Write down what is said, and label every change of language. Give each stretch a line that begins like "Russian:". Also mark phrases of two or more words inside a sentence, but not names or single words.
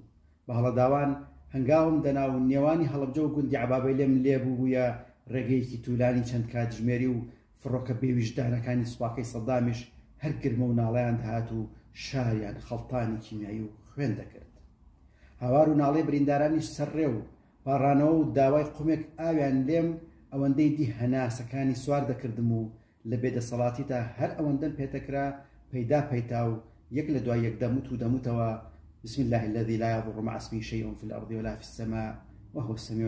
Central Kurdish: بە هەڵەداوان هەنگاوم دەناو نێوانی هەڵەبجە و گوندی عەبابەیلێم لێبوو بوویە ڕێگەیەکی توولانی چەند کاتژمێری و فڕۆکە بێویژدانەکانی سوپاکەی سەدامیش هەر گرمە و ناڵەیان دەهات و شاریان خەڵتانی کیمیایی و خوێن دەکرد. هاوار و ناڵێ بریندارانیش سەرڕێ و پاڕانەوە و داوای قومێک ئاویان لێم ئەوەندەی دی هەناسەکانی سوار دەکردم و لە بێدەسەڵاتیدا هەر ئەوەندەم پێتەکرا پەیدا و یەک لە دوای یەک دەموتەوە
Arabic: بسم الله الذي لا يضر مع اسمه شيء في الأرض ولا في السماء وهو السميع